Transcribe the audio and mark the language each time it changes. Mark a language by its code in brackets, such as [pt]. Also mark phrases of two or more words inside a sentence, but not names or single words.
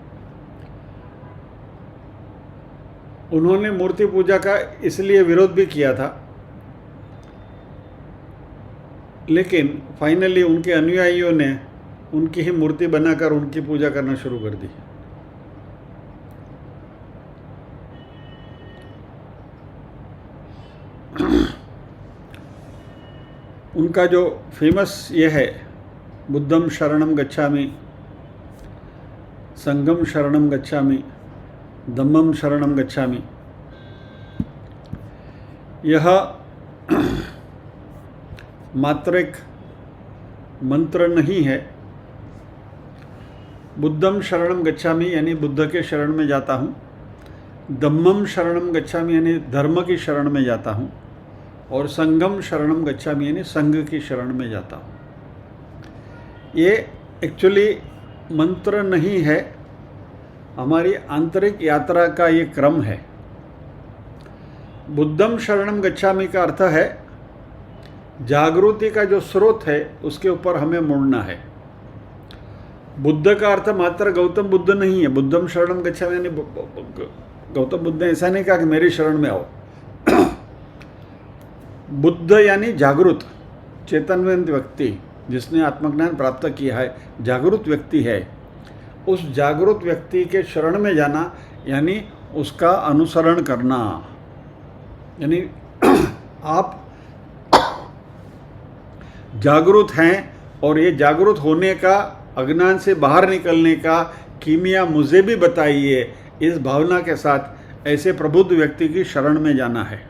[hi] उन्होंने मूर्ति पूजा का इसलिए विरोध भी किया था, लेकिन फाइनली उनके अनुयायियों ने उनकी ही मूर्ति बनाकर उनकी पूजा करना शुरू कर दी। उनका जो फेमस ये है, [pi] बुद्धम शरणम गच्छामि, संघम शरणम गच्छामि, धम्मम शरणम गच्छामि, [hi] यह मात्र एक मंत्र नहीं है। [pi] बुद्धम शरणम गच्छामि [hi] यानी बुद्ध के शरण में जाता हूँ, [pi] धम्मम शरणम गच्छामि [hi] यानी धर्म की शरण में जाता हूँ, और [pi] संघम शरणम गच्छामि [hi] यानी संघ की शरण में जाता हूँ। ये एक्चुअली मंत्र नहीं है, हमारी आंतरिक यात्रा का ये क्रम है। [pi] बुद्धम शरणम गच्छामि [hi] का अर्थ है जागृति का जो स्रोत है उसके ऊपर हमें मुड़ना है। बुद्ध का अर्थ मात्र गौतम बुद्ध नहीं है। [pi] बुद्धम शरणम गच्छामि [hi] यानी गौतम बुद्ध ने ऐसा नहीं कहा कि मेरी शरण में आओ। बुद्ध यानी जागृत चेतनवंत व्यक्ति, जिसने आत्मज्ञान प्राप्त किया है, जागृत व्यक्ति है। उस जागृत व्यक्ति के शरण में जाना यानी उसका अनुसरण करना, यानी आप जागृत हैं और ये जागृत होने का, अज्ञान से बाहर निकलने का कीमिया मुझे भी बताइए, इस भावना के साथ ऐसे प्रबुद्ध व्यक्ति की शरण में जाना है।